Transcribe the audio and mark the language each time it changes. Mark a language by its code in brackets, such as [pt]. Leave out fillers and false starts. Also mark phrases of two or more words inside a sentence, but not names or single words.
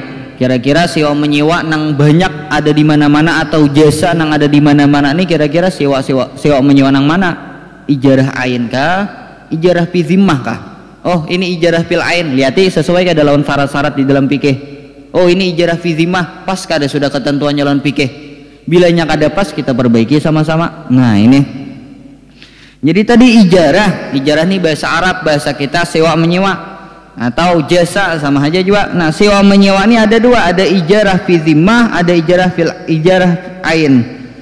[id] Kira-kira sewa menyewa nang banyak ada di mana-mana atau jasa nang ada di mana-mana ini, kira-kira sewa menyewa nang mana? [ar] إجارة عين [id] kah? [ar] إجارة في ذمة [id] kah? Oh ini [ar] إجارة في العين, [id] lihati sesuai ke dalam syarat-syarat di dalam fikih. Oh ini [ar] إجارة في ذمة, [id] pas kada sudah ketentuannya dalam fikih. Bilanya kada pas kita perbaiki sama-sama. Nah ini. Jadi tadi ijarah ini bahasa Arab, bahasa kita sewa menyewa atau jasa sama aja juga. Nah sewa menyewa ini ada dua, ada [ar] إجارة في ذمة, [id] ada [ar] إجارة عين.